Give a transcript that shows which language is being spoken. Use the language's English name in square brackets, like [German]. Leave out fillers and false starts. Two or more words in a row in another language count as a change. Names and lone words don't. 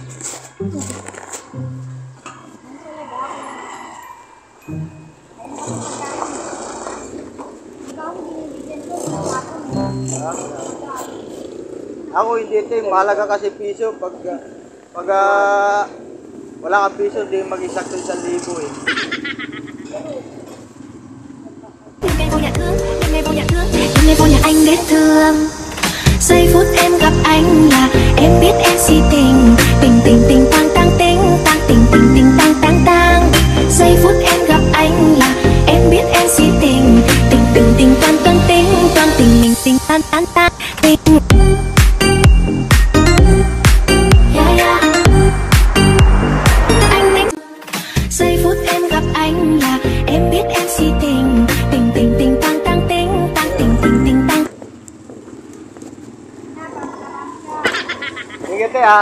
[Filipino] Ako hindi ito, mahalaga kasi piso. Pag wala kang piso, di mag-isakto 1,000 eh. [Vietnamese] Đêm nay vô nhà anh biết thương. Giây phút em gặp anh là em biết em si tình. Tình tình tình tang tang tình tang tình tình tình tang tang tang. Giây phút em gặp anh là em biết em si tình. Tình tình tình toan toan tình toan tình mình tình tan tan tan tình. [English] Yeah, yeah. [Vietnamese] Anh định. Giây phút em gặp anh là em biết em si tình. Tình tình tình tang tang tình tang tình tình tình tang. [Filipino] Sige, te ha.